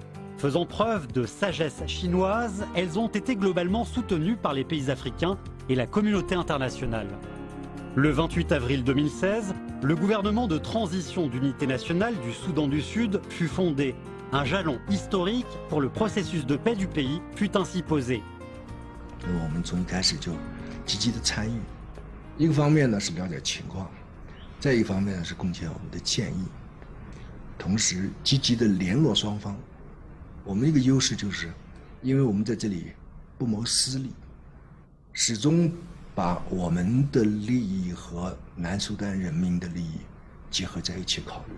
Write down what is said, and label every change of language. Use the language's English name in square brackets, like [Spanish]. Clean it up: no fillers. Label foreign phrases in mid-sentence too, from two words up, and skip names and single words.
[French] Faisant preuve de sagesse chinoise, elles ont été globalement soutenues par les pays africains et la communauté internationale. Le 28 avril 2016, le gouvernement de transition d'unité nationale du Soudan du Sud fut fondé. Un jalon historique pour le processus de paix du pays fut ainsi posé. [Chinese] 我们从一开始就积极的参与，一个方面呢是了解情况，再一方面呢是贡献我们的建议，同时积极的联络双方。我们一个优势就是，因为我们在这里不谋私利，始终把我们的利益和南苏丹人民的利益结合在一起考虑。